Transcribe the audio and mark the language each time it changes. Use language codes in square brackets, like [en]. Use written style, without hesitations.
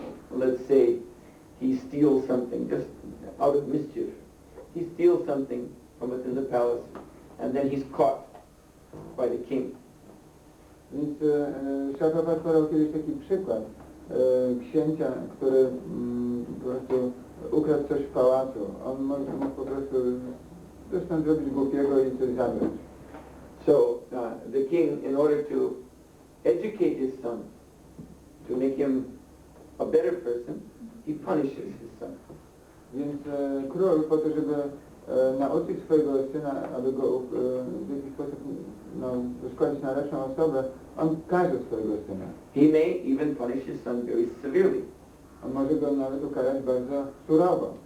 [en] Let's say he steals something, just out of mischief. He steals something from within the palace, and then he's caught by the king. [pl] Więc Prabhupada podał kiedyś taki przykład księcia, który po prostu ukradł coś w pałacu. On mógł po prostu zresztą zrobić głupiego i coś zabrać. [en] So the king, in order to educate his son, to make him a better person, he punishes his son. [pl] Więc król po to, żeby nauczyć swojego syna, aby go w jakiś sposób wyszkolić na lepszą osobę, on każe swojego syna. [en] He may even punish his son very severely. [pl] On może go nawet ukarać bardzo surowo.